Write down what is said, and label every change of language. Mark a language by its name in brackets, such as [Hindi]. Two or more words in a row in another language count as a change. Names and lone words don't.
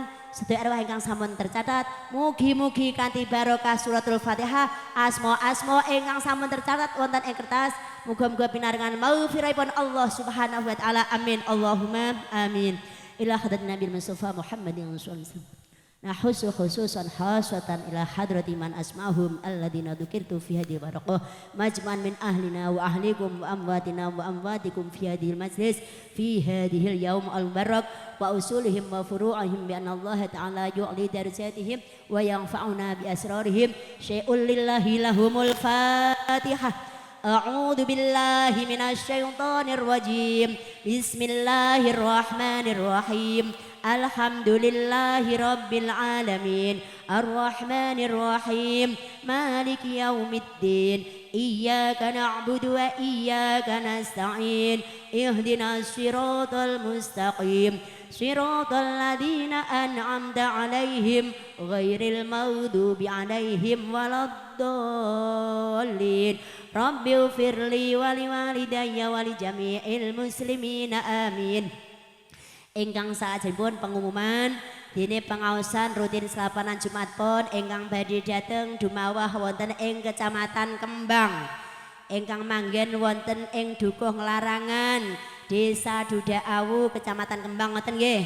[Javanese] sedaya arwah ingkang sampun tercatat mugi-mugi kanthi barokah suratul Fatihah asma-asma ingkang sampun tercatat wonten ing kertas muga-muga pinaringan maghfirahipun [Arabic] الله سبحانه وتعالى آمين اللهم آمين إلى حضرة النبي المصطفى محمد صلى الله عليه وسلم نخص خصوصا حسنة إلى حضرة من أسماؤهم الذين ذكرت في هذه بركة مجمع من أهلنا وأهلكم وأمواتنا وأمواتكم في هذا المجلس في هذا اليوم المبارك وأصولهم وفروعهم بأن الله تعالى يعلي درجاتهم وينفعنا بأسرارهم شيء لله لهم الفاتحة. أعوذ بالله من الشيطان الرجيم. بسم الله الرحمن الرحيم الحمد لله رب العالمين. الرحمن الرحيم مالك يوم الدين. إياك نعبد وإياك نستعين. اهدنا الصراط المستقيم صراط الذين أنعمت عليهم غير المغضوب عليهم ولا الضالين. رب اغفر لي ولوالدي ولجميع المسلمين آمين. [Javanese] Ingkang salajengipun pengumuman dene pengaosan rutin selapanan Jumat Pon ingkang badhe dhateng dumawah wonten ing Kecamatan Kembang. Ingkang manggen wonten ing Dukuh Larangan, Desa Duda Awu, Kecamatan Kembang ngoten nggih.